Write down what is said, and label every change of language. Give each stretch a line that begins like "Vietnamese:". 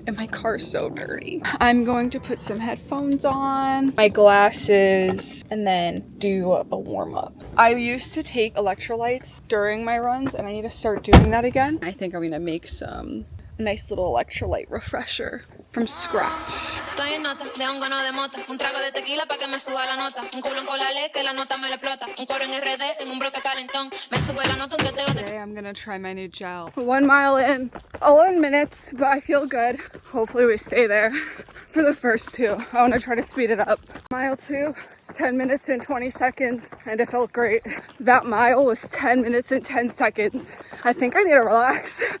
English: And my car's so dirty. I'm going to put some headphones on, my glasses, and then do a warm-up. I used to take electrolytes during my runs, and I need to start doing that again. I think I'm gonna make some nice little electrolyte refresher from scratch.
Spanish: Estoy en nota, de hongo no de mota, un trago de tequila pa que me suba la nota, un culo con la ley que la nota me le explota, un coro en RD, en un bloque calentón, me sube la nota un teteo de...
English: Today I'm gonna try my new gel. 1 mile in, 11 minutes, but I feel good. Hopefully we stay there for the first 2. I wanna try to speed it up. Mile 2, 10 minutes and 20 seconds, and it felt great. That mile was 10 minutes and 10 seconds. I think I need to relax.